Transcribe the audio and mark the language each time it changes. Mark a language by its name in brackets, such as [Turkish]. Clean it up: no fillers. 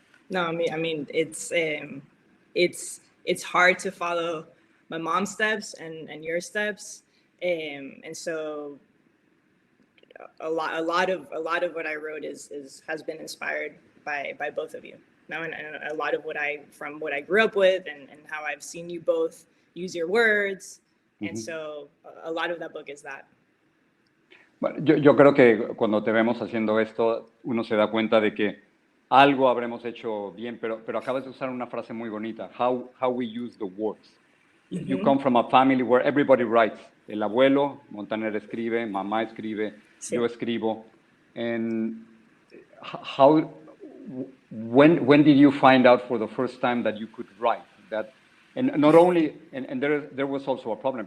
[English] No, I mean it's hard to follow my mom's steps and your steps, and so a lot of what I wrote has been inspired by both of you. Now, and a lot of from what I grew up with and how I've seen you both use your words, and so a lot of that book is that. [Spanish] Bueno, yo creo que cuando te vemos haciendo esto, uno se da cuenta de que algo habremos hecho bien, pero acabas de usar una frase muy bonita, [English] how we use the words. You come from a family where everybody writes. [Spanish] El abuelo, Montaner escribe, mamá escribe, Sí. yo escribo. [English] And how, when did you find out for the first time that you could write? That, and not only, and there was also a problem.